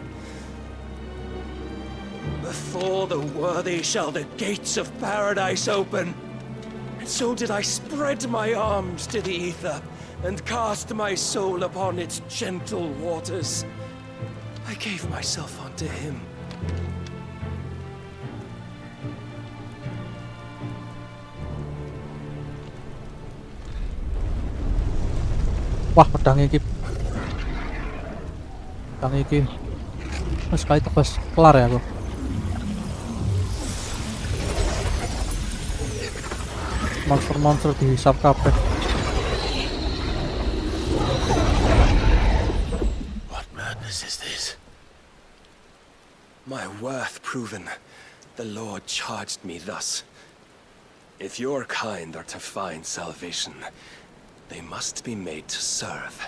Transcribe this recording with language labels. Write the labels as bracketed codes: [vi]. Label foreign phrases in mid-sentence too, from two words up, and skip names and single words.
[en] Before the worthy shall the gates of paradise open. And so did I spread my arms to the ether, and cast my soul upon its gentle waters. I gave myself unto him. [jv] Wah, pedang iki. Pedang iki. Wes kae tebas kelar ya aku. Monster-monster dihisap kabeh. [en] What madness is this? My worth proven, the Lord charged me thus. If your kind are to find salvation, they must be made to serve.